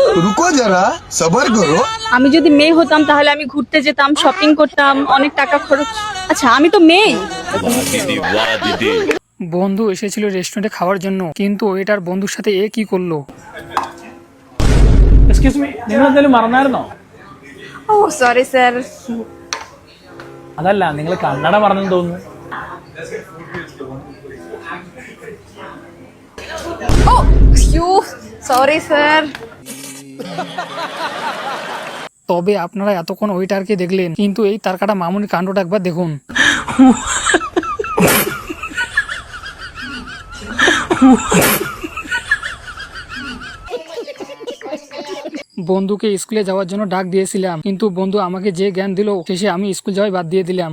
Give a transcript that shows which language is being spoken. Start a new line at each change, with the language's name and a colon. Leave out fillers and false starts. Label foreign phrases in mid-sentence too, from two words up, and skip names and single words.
Hindi: रुको ज़रा, सबर करो।
Bangla: আমি যদি মেয়ে হতাম তাহলে আমি ঘুরতে যেতাম, শপিং করতাম, অনেক টাকা খরচ। আচ্ছা আমি তো মেয়ে। বন্ধু এসেছিল রেস্টুরেন্টে খাওয়ার জন্য, কিন্তু ওয়েটার বন্ধুর সাথে এ কি করলো?
English: excuse me,
Malayalam: നിങ്ങൾ എന്തെങ്കിലും മറന്നായിരുന്നോ?
English: oh sorry sir.
Malayalam: അതല്ല നിങ്ങൾ കന്നഡ പറഞ്ഞെന്ന് തോന്നുന്നു.
English: oh sorry sir.
Bangla: তবে আপনারা এতক্ষণ ওইটারকে দেখলেন, কিন্তু এই তার কাটা মামুনির কাণ্ডটা একবার দেখুন। বন্ধুকে স্কুলে যাওয়ার জন্য ডাক দিয়েছিলাম, কিন্তু বন্ধু আমাকে যে জ্ঞান দিল শেষে আমি স্কুল যাওয়াই বাদ দিয়ে দিলাম।